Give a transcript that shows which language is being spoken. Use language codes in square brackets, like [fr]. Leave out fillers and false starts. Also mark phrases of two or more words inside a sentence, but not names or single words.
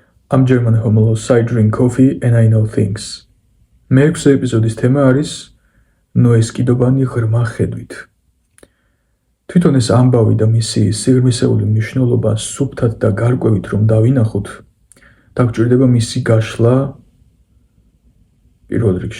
[en] I'm German homolos, I drink coffee and I know things. [ka] მეექვსე ეპიზოდის თემა არის ნოეს კიდობანი ღრმა ხედვით. თვითონ ეს ამბავი და მისი სიღრმისეული მნიშვნელობა სუფთად და გარკვევით რომ დავინახოთ, დაგჭირდება მისი გაშლა პირველ რიგში.